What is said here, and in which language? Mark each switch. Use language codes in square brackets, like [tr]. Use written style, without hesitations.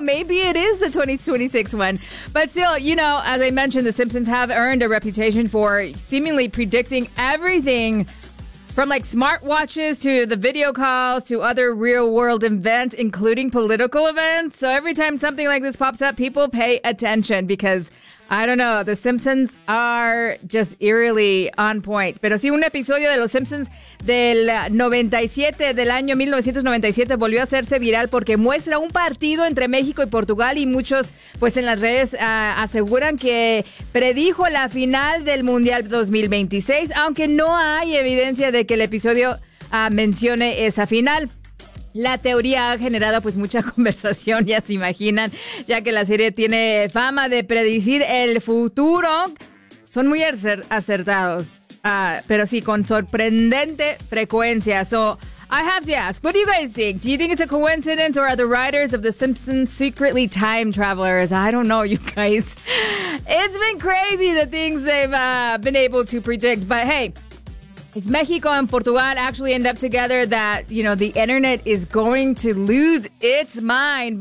[en] Maybe it is the 2026 one. But still, you know, as I mentioned, the Simpsons have earned a reputation for seemingly predicting everything, from like smartwatches to the video calls to other real world events, including political events. So every time something like this pops up, people pay attention because, I don't know, the Simpsons are just eerily on point. [es] Pero sí, un episodio de los Simpsons del 97, del año 1997, volvió a hacerse viral porque muestra un partido entre México y Portugal, y muchos, pues, en las redes aseguran que predijo la final del Mundial 2026, aunque no hay evidencia de que el episodio mencione esa final. La teoría ha generado pues mucha conversación, ya se imaginan, ya que la serie tiene fama de predecir el futuro. Son muy acertados, pero sí, con sorprendente frecuencia. [en] So, I have to ask, what do you guys think? Do you think it's a coincidence, or are the writers of The Simpsons secretly time travelers? I don't know, you guys. It's been crazy, the things they've been able to predict, but hey, if Mexico and Portugal actually end up together, that, you know, the internet is going to lose its mind.